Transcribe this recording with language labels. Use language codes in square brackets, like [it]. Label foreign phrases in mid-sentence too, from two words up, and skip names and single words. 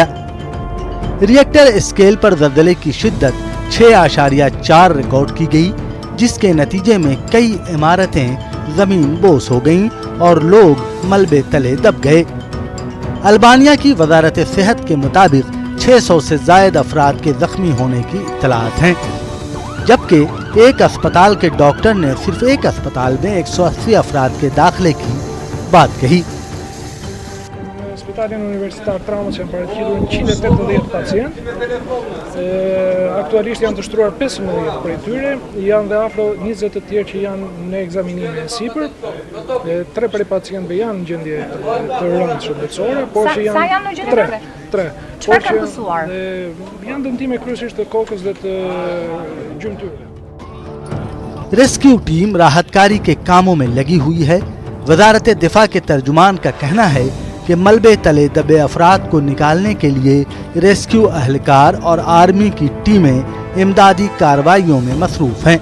[en] Richter scale [ur] پر زلزلے کی شدت 6.4 ریکارڈ کی گئی، جس کے نتیجے میں کئی عمارتیں زمین بوس ہو گئیں اور لوگ ملبے تلے دب گئے۔ البانیہ کی وزارت صحت کے مطابق 600 سے زائد افراد کے زخمی ہونے کی اطلاعات ہیں، جبکہ ایک اسپتال کے ڈاکٹر نے صرف ایک اسپتال میں 180 افراد کے داخلے کی بات کہی۔ [sq] Spitalin universitar traumës janë paraqiten 180 pacientë. Aktualisht janë të shtruar 15 prej tyre, janë dhe afro 20 të tjerë që janë në ekzaminimin e sipër. 3 prej pacientëve janë në gjendje të rëndë shëndetësore, por që Sa janë në gjendje të 3. Çfarë kanë pësuar? Janë dëmtime kryesisht të kokës dhe të gjymtyrëve. [en] rescue team [ur] راحت کاری کے کاموں میں لگی ہوئی ہے۔ وزارت دفاع کے ترجمان کا کہنا ہے کہ ملبے تلے دبے افراد کو نکالنے کے لیے ریسکیو اہلکار اور آرمی کی ٹیمیں امدادی کارروائیوں میں مصروف ہیں۔